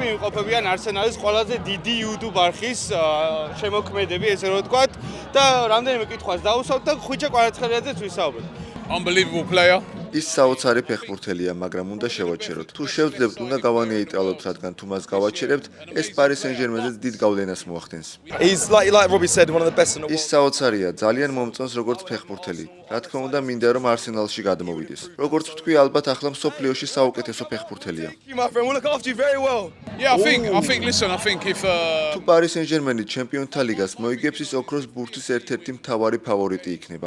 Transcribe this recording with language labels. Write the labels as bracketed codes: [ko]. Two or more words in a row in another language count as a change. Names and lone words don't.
[ka] იმყოფებიან არსენალის ყველაზე დიდი YouTube არხის შემოქმედები, ესე რომ ვთქვათ, და რამდენიმე კითხვას დავუსვათ და ხვიჩა კვარაცხელიაძეც ვისაუბროთ. [en] Unbelievable player. [ka] ის საოცარი ფეხბურთელია, მაგრამ უნდა შევაჩეროთ. თუ შევძლებთ, უნდა გავანეიტრალოთ, რადგან თუ მას გავაჩერებთ, ეს Paris Saint-Germain-ზე დიდ გავლენას მოახდენს. [en] He's like Robbie said, one of the best in the [ka] ის საოცარია, ძალიან მომწონს როგორც ფეხბურთელი. რა თქმა უნდა, მინდა რომ Arsenal-ში გადმოვიდეს. როგორც ვთქვი, ალბათ ახლა მსოფლიოში საუკეთესო фეხბურთელია. [en] My friend, we'll look after you very well. Yeah, I think if [ka] თუ Paris Saint-Germain-ი ჩემპიონთა ლიგას მოიგებს, ის ოქროს ბურთის ერთ-ერთი მთავარი ფავორიტი იქნება.